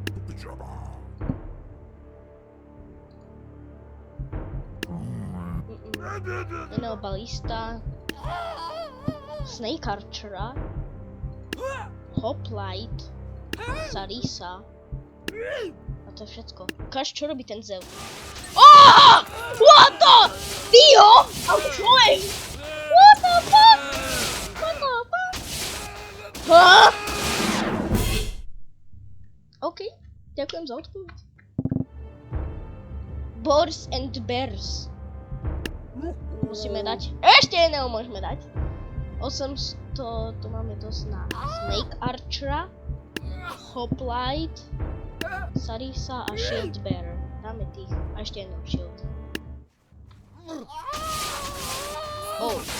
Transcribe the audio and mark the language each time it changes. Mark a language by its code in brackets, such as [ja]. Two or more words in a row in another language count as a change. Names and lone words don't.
[sk] Jedného balista. Snake Archera. Hoplite. Sarisa. A to je všetko. Ukáž, čo robí ten Zeus. Oh! [en] What the? [sk] Dio? A čo je? [en] What the fuck? What the fuck? [sk] Huh? OK, ďakujem za odpoveď. Boars and Bears. Musíme dať. Ešte jedného môžeme dať. 800, tu máme dosť na Snake Archera, Hoplite, Sarisa a Shield Bearer. Dáme tých. A ešte jednou Shield. Oh.